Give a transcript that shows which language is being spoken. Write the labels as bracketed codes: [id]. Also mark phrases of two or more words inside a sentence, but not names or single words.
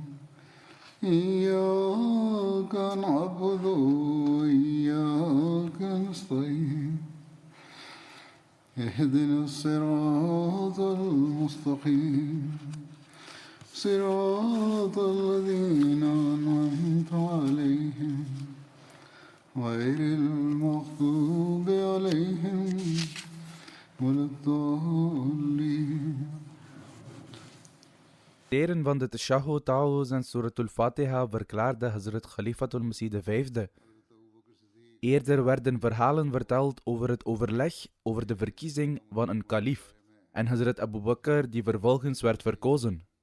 [ar] إياك نعبد وإياك نستعين اهدنا الصراط المستقيم صراط الذين أنعمت عليهم غير المغضوب عليهم ولا الضالين. [nl] Leren van de Tashahhud ta'awuz en Suratul Fatiha verklaarde Hazrat Khalifatul Masih V. Eerder werden verhalen verteld over het overleg over de verkiezing van een kalif en Hazrat Abu Bakr die vervolgens werd verkozen.